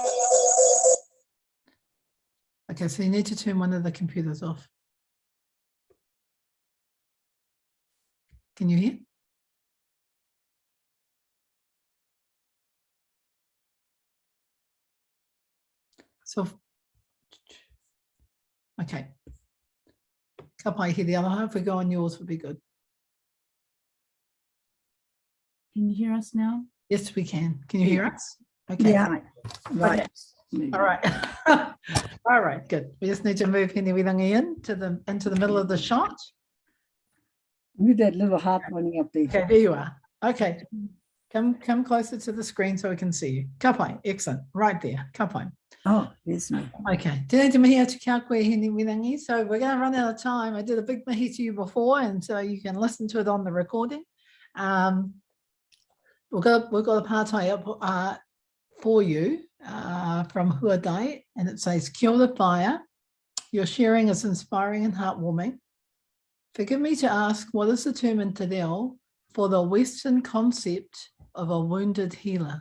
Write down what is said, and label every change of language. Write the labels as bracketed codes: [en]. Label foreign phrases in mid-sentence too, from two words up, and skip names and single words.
[en] Okay, so you need to turn one of the computers off. Can you hear? So, okay. [mi] Ka pai [en] here the other half. If we go on yours, would be good. can you hear us now? Yes, we can. Can you hear us? Okay. Right. All right. All right, good. We just need to move Hinewirangi into the middle of the shot. With that little heart running up there. Okay, there you are. Okay. Come closer to the screen so we can see you. [mi] Ka pai. [en] Excellent. Right there. [mi] Ka pai. [en] Oh, there's me. Okay. [mi] Tēnei te mihi atu kia koe Hinewirangi. [en] So we're going to run out of time. I did a big mihi to you before, and so you can listen to it on the recording. We've got a pārtai up for you from Huadai, and it says, [mi] Kia ora Paia. [en] Your sharing is inspiring and heartwarming. Forgive me to ask, what is the term in Te Reo for the Western concept of a wounded healer?